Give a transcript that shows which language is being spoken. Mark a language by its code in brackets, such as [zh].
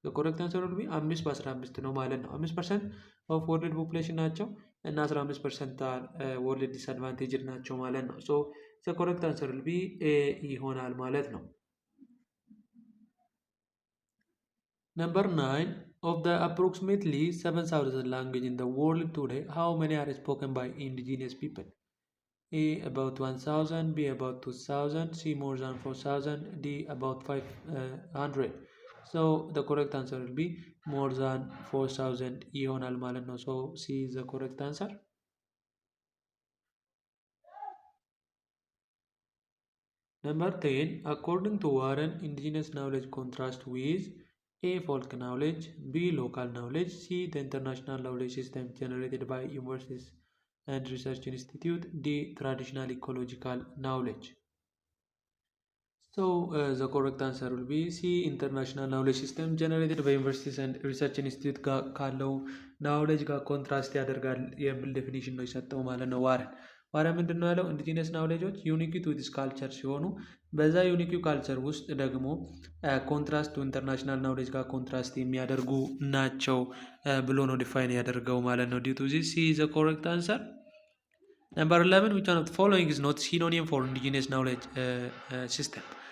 [am] ኮሬክት አንሰር ቢ 5 በ15 ነው ማለት ነው። 5% ኦፍ ወርልድ ፖፑሌሽን ናቸው እና 15% ወርልድ ዲስአድቫንቴጅድ ናቸው ማለት ነው። ኮሬክት አንሰር ቢ ኤ ይሆናል ማለት ነው። [en] Number 9, of the approximately 7,000 languages in the world today, how many are spoken by indigenous people? A about 1,000, B about 2,000, C more than 4,000, D about 500. The correct answer will be more than 4,000 [am] ይሆናል ማለት ነው። [en] C is the correct answer. Number 10, according to Warren, indigenous knowledge contrasts with A. folk knowledge, B. local knowledge, C. the international knowledge system generated by universities and research institute, D. traditional ecological knowledge. The correct answer will be C. international knowledge system generated by universities and research institute [am] ካለው knowledge ጋር ኮንትራስት ያደርጋል የሚል ዴፊኒሽን ነው የሰጠው ማለት ነው ዋረን ምንድን ነው ያለው? ኢንዲጂነስ ናውሌጆች ዩኒክ ቱ ዲስ ካልቸር ሲሆኑ በዛ ዩኒክ ካልቸር ውስጥ ደግሞ ኮንትራስት ቱ ኢንተርናሽናል ናውሌጅ ጋር ኮንትራስት የሚያደርጉ ናቸው ብሎ ነው ዲፋይን ያደርገው ማለት ነው። [en] ዲው ቱ ዚስ ሲ ኢዝ ዘ ኮሬክት አንሰር። Number 11, which one of the following is not synonym for indigenous knowledge system?